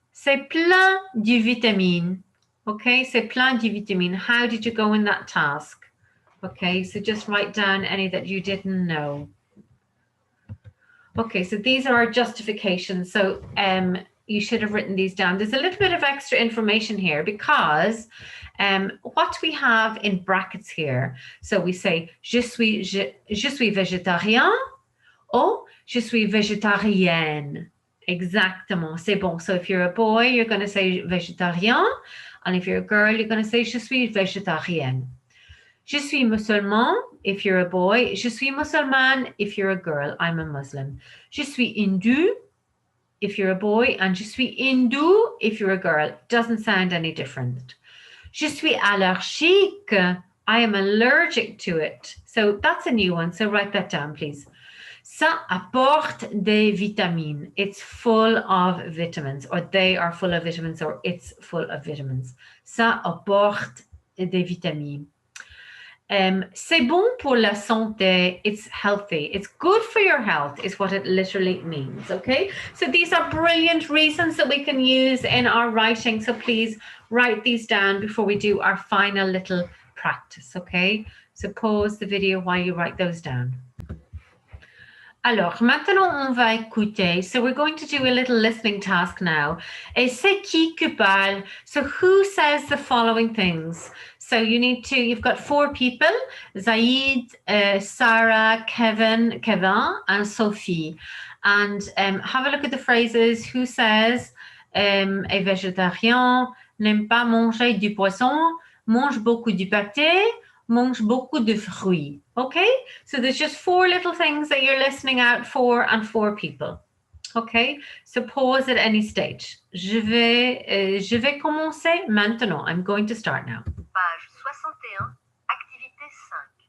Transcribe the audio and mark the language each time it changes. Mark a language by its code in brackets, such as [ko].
[fr] C'est plein de vitamines. Okay, c'est plein de vitamines. [en] How did you go in that task? Okay, so just write down any that you didn't know. Okay, so these are our justifications. So you should have written these down. There's a little bit of extra information here because what we have in brackets here. So we say [fr] je suis végétarien [en] or [fr] je suis végétarienne. Exactement, c'est bon. [en] So if you're a boy, you're going to say végétarien. And if you're a girl, you're going to say [fr] je suis végétarienne. Je suis musulman, [en] if you're a boy. [fr] Je suis musulman, [en] if you're a girl. I'm a Muslim. [fr] Je suis hindu, [en] if you're a boy. And [fr] je suis hindu, [en] if you're a girl. Doesn't sound any different. [fr] Je suis allergique. [en] I am allergic to it. So that's a new one. So write that down, please. [fr] Ça apporte des vitamines. [en] It's full of vitamins, or they are full of vitamins, or it's full of vitamins. [fr] Ça apporte des vitamines. C'est bon pour la santé. [en] It's healthy. It's good for your health is what it literally means, okay? So these are brilliant reasons that we can use in our writing. So please write these down before we do our final little practice, okay? So pause the video while you write those down. [fr] Alors, maintenant, on va écouter. [en] So we're going to do a little listening task now. [fr] Et c'est qui que parle? [en] So who says the following things? So you've got 4 people, Zaid, Sarah, Kevin, and Sophie. And have a look at the phrases. Who says, [fr] est végétarien, n'aime pas manger du poisson, mange beaucoup du pâté, mange beaucoup de fruits. [en] Okay, so there's just 4 little things that you're listening out for and 4 people. Okay, so pause at any stage. [fr] Je vais commencer maintenant. [en] I'm going to start now. [fr] Page 61, activité 5.